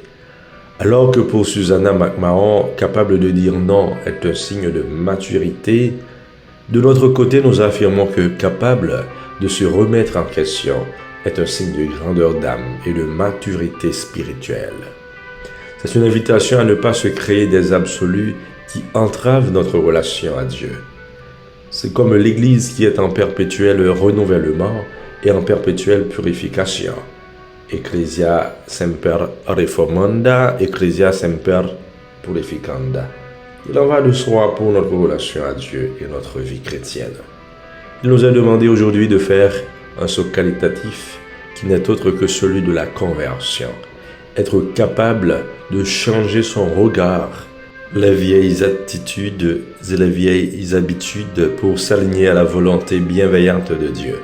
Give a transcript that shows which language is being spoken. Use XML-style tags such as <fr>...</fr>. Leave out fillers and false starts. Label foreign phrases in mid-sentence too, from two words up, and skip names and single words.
<fr>Alors que pour Susanna McMahon, capable de dire non est un signe de maturité, de notre côté, nous affirmons que capable de se remettre en question est un signe de grandeur d'âme et de maturité spirituelle. C'est une invitation à ne pas se créer des absolus qui entravent notre relation à Dieu. C'est comme l'Église qui est en perpétuel renouvellement et en perpétuelle purification.</fr> <la>Ecclesia semper reformanda, Ecclesia semper purificanda.</la> <fr>Il en va de soi pour notre relation à Dieu et notre vie chrétienne. Il nous a demandé aujourd'hui de faire un saut qualitatif qui n'est autre que celui de la conversion. Être capable de changer son regard, les vieilles attitudes et les vieilles habitudes pour s'aligner à la volonté bienveillante de Dieu.</fr>